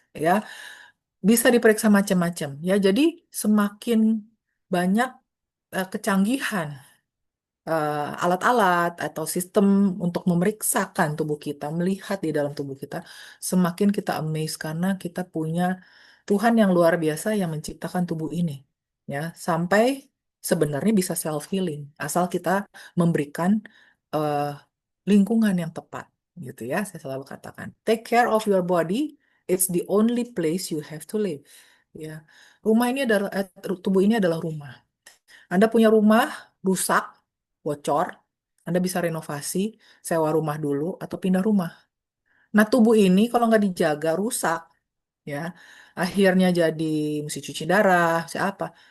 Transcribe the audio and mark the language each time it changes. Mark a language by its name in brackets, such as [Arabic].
[Indonesian] Ya, bisa diperiksa macam-macam. Ya, jadi semakin banyak kecanggihan alat-alat atau sistem untuk memeriksakan tubuh kita, melihat di dalam tubuh kita, semakin kita amazed karena kita punya Tuhan yang luar biasa yang menciptakan tubuh ini. Ya, sampai sebenarnya bisa self healing asal kita memberikan eh, lingkungan yang tepat, gitu ya. Saya selalu katakan, [English] take care of your body, it's the only place you have to live. [Indonesian] Ya, rumah ini adalah tubuh ini adalah rumah. Anda punya rumah rusak, bocor, Anda bisa renovasi, sewa rumah dulu, atau pindah rumah. Nah, tubuh ini kalau nggak dijaga, rusak, ya. Akhirnya jadi mesti cuci darah, siapa?